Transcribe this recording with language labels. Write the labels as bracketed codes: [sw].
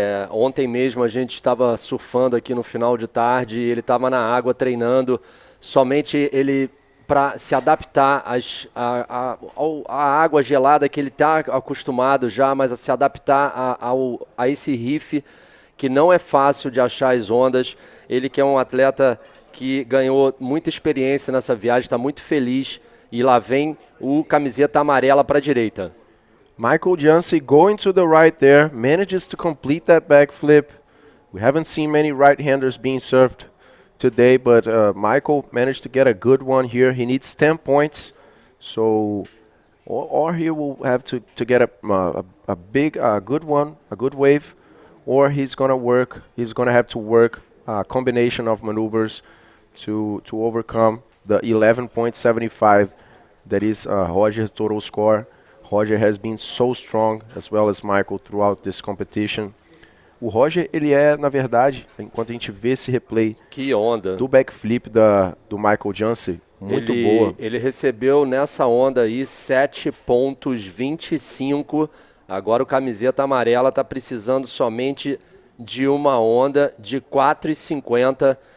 [pt] Ontem mesmo a gente estava surfando aqui no final de tarde, ele estava na água treinando, somente ele para se adaptar à água gelada que ele está acostumado já, mas a se adaptar a esse riff que não é fácil de achar as ondas. Ele que é um atleta que ganhou muita experiência nessa viagem, está muito feliz, e lá vem o camiseta amarela para a direita. [en] Michael Jansi going to the right there, manages to complete that backflip. We haven't seen many right-handers being served today, but Michael managed to get a good one here. He needs 10 points, so or he will have to get a good one, a good wave, or he's gonna have to work a combination of maneuvers to overcome the 11.75 that is Roger's total score. Roger has been so strong, as well as Michael, throughout this competition. [pt] O Roger, ele na verdade, enquanto a gente vê esse replay que onda do backflip do Michael Jansi, muito boa. Ele recebeu nessa onda aí 7.25. Agora o camiseta amarela está precisando somente de uma onda de 4,50.